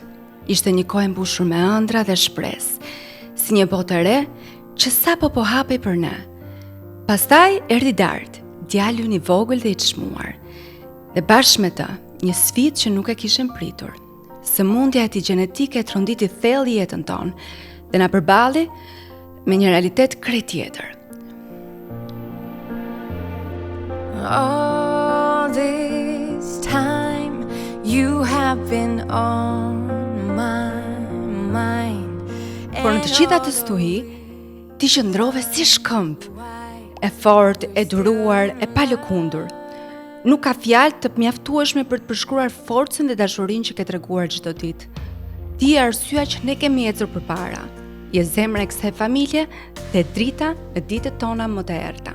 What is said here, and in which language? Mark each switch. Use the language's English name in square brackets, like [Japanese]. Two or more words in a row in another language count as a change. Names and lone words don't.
[Albanian] Ishte një kohë e mbushur me ëndra dhe shpresë, si një botë e re që sapo po hapej për ne. Pastaj erdhi Dart, djalë i vogël dhe i çmuar. Dhe bashkë me të, një sfidë që nuk e kishim pritur. Sëmundja e tij gjenetike tronditi thellë jetën tonë dhe na përballi me një realitet krejt tjetër. [English] All this time you have been on my mind. [Albanian] Por në të gjitha të stuhi, ti qëndrove si shkëmb, e fortë, e duruar, e pa lëkundur. Nuk ka fjalë të mjaftueshme për të përshkruar forcën dhe dashurinë që ke treguar çdo ditë. Ti je arsyeja që ne kemi ecur përpara. Je zemra e kësaj familje dhe drita në ditët tona më të errta.